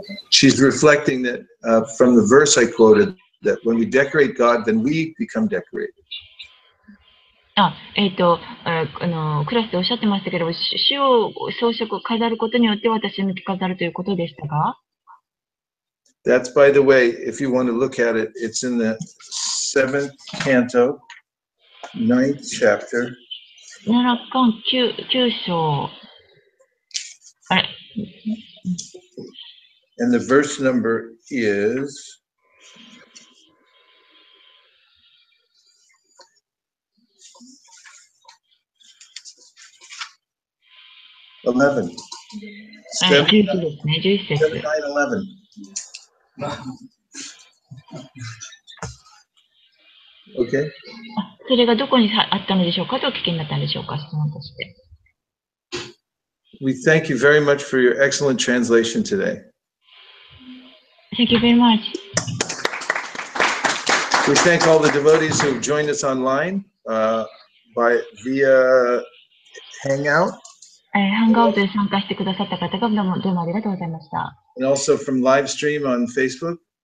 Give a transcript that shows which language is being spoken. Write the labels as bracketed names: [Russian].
[English] She's reflecting that from the verse I quoted, that when we decorate God, then we become decorated. [Japanese] クラスでおっしゃってましたけど、主を装飾を飾ることによって私に着飾るということでしたが。 [English] That's, by the way, if you want to look at it, it's in the 7th canto, 9th chapter. [Japanese] 7巻9章。あれ [English] And the verse number is 11. [Japanese] 11ですね、11節。 [English] 7, 9, 11. Okay. [Japanese] それがどこにあったのでしょうかとお聞きになったんでしょうか、質問として。 [English] We thank you very much for your excellent translation today. Thank you very much. We thank all the devotees who have joined us online via Hangout. [Japanese] ハンガウトで参加してくださった方がどうもありがとうございました。 [English] And also from live stream on Facebook.